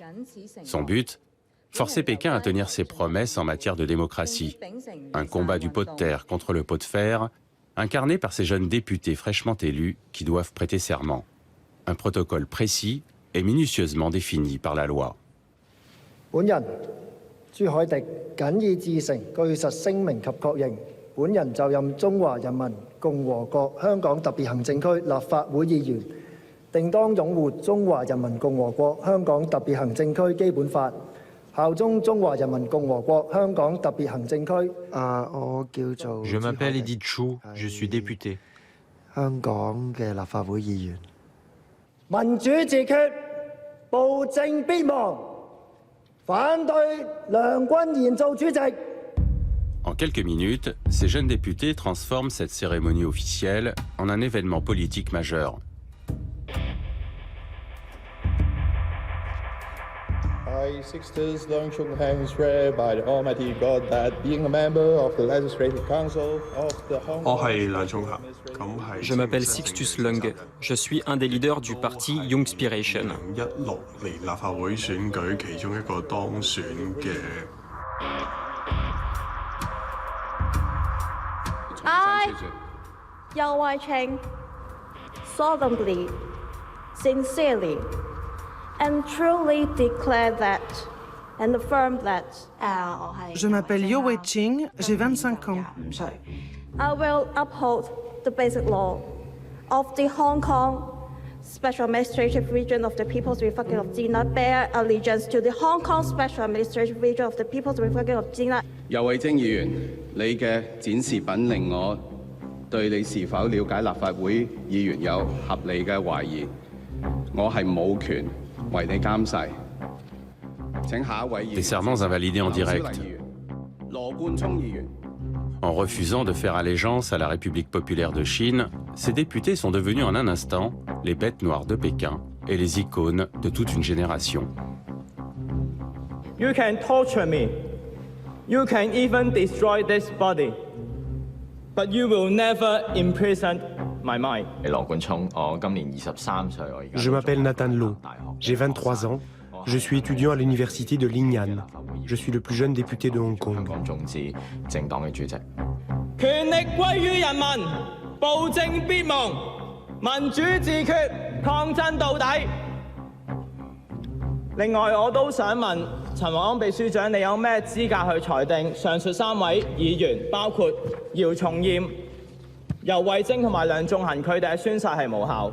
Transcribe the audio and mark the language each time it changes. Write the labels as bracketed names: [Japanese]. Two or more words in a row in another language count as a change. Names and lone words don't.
[French] Son but ? Forcer Pékin à tenir ses promesses en matière de démocratie. Un combat du pot de terre contre le pot de fer, incarné par ces jeunes députés fraîchement élus qui doivent prêter serment. Un protocole précis et minutieusement défini par la loi. [Cantonese] 本人朱凱迪謹以至誠據實聲明及確認，本人就任中華人民共和國香港特別行政區立法會議員，定當擁護中華人民共和國香港特別行政區基本法，效忠中華人民共和國香港特別行政區。我叫做 [French] Je m'appelle Edith Chou, je suis député. [Cantonese] 香港嘅立法會議員。民主自決，暴政必亡。反對梁君彥做主席。 [French] En quelques minutes, ces jeunes députés transforment cette cérémonie officielle en un événement politique majeur. [English] I, Sixtus Longchung Hang, swear by the Almighty God that being a member of the Legislative Council of the Hong Kong... [French] Je m'appelle Sixtus Leung. Je suis un des leaders du parti Youngspiration. [English] I, Yao Wai-cheng, solemnly, sincerely, and truly declare that and affirm that [French] Je m'appelle Yao Wei-cheng, j'ai 25 ans. [English] I will uphold the basic law of the Hong Kong Special Administrative Region of the People's Republic of China, bear allegiance to the Hong Kong Special Administrative Region of the People's Republic of China. [Cantonese] 游蕙禎議員，你嘅展示品令我對你是否了解立法會議員有合理嘅懷疑。我係冇權為你監誓。請下一位議員。 [French] Des serments invalidés en direct. [Cantonese] 羅冠聰議員。 [French] En refusant de faire allégeance à la République populaire de Chine, ces députés sont devenus en un instant les bêtes noires de Pékin et les icônes de toute une génération. [English] You can torture me. You can even destroy this body. But you will never imprison my mind. [French] Je m'appelle Nathan Lo. J'ai 23 ans. Je suis étudiant à l'université de Lingnan. Je suis le plus jeune député de Hong Kong. [Cantonese] 權力歸於人民，暴政必亡，民主自決，抗爭到底。另外，我都想問陳宏安秘書長，你有咩資格去裁定上述3位議員，包括姚松炎、游蕙禎同埋梁頌恆，佢哋嘅宣誓係無效？